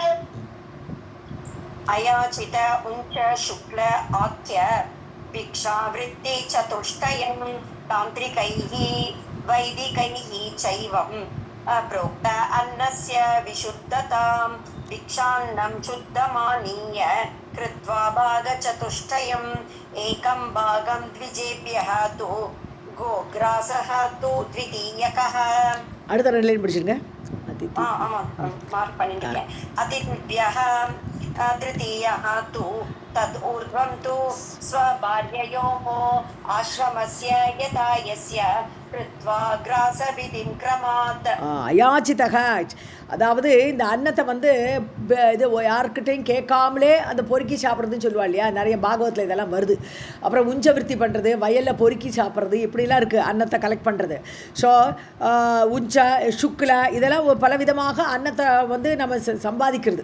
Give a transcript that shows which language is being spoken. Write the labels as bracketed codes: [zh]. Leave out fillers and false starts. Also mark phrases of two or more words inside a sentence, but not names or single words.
[sa] अयाचित उञ्च शुक्ल आख्य भिक्षावृत्ति चतुष्टयं तान्त्रिकैः वैदिकैः चैवम् प्रोक्त अन्नस्य विशुद्धतां भिक्षान्नं शुद्धमानीय कृत्वा भागचतुष्टयम् एकं भागं द्विजेभ्यः तु गोग्रासः तु द्वितीयकः. [ta] அடுத்த ரெண்டு லைன் படிச்சிருங்க. मार्क् பண்ணிட்டீங்க. [sa] अतिथिभ्यः तृतीयः तु तद् ऊर्ध्वं तु स्वभार्ययोः आश्रमस्य यथा यस्य कृत्वा ग्रासविधिं क्रमात्. [ta] அயாச்சிதக, அதாவது இந்த அன்னத்தை வந்து இது யாருக்கிட்டையும் கேட்காமலே அந்த பொறுக்கி சாப்பிட்றதுன்னு சொல்லுவா இல்லையா, நிறைய பாகவத்தில் இதெல்லாம் வருது. அப்புறம் உஞ்சவிருத்தி பண்ணுறது, வயலில் பொறுக்கி சாப்பிட்றது, இப்படிலாம் இருக்குது அன்னத்தை கலெக்ட் பண்ணுறது. ஸோ [sa] उञ्छ शुक्ल [ta] இதெல்லாம் பலவிதமாக அன்னத்தை வந்து நம்ம சம்பாதிக்கிறது.